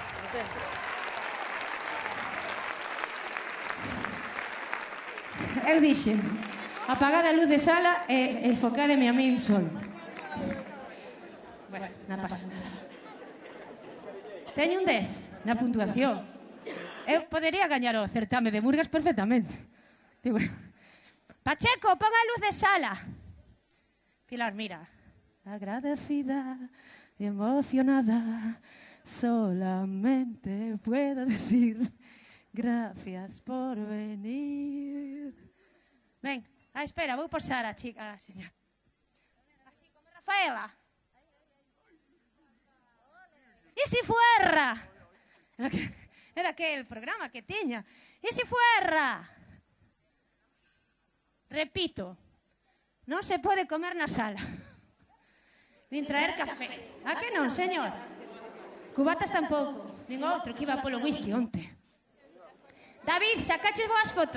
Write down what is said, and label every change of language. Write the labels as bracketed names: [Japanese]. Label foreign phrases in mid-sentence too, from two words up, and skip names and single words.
[Galician] Eu dixen, apagada a luz de sala e enfocademe a min solo. Bueno, non pasa nada. Teño un 10 na puntuación. Eu podería gañar o certame de Burgas perfectamente. Digo, Pacheco, pon a luz de sala. Pilar, mira. [Spanish] Agradecida y emocionada, solamente puedo decir gracias por venir. [Galician] Ven, espera, vou posar a chica, señor. Así como Rafaela. E si fuera? Era aquel programa que tiña. E si fuera? Repito, non se pode comer na sala. Nin traer café. A que non, señor? Cubatas tampouco. Nin outro que iba polo whisky onte. David, sacaches boas fotos.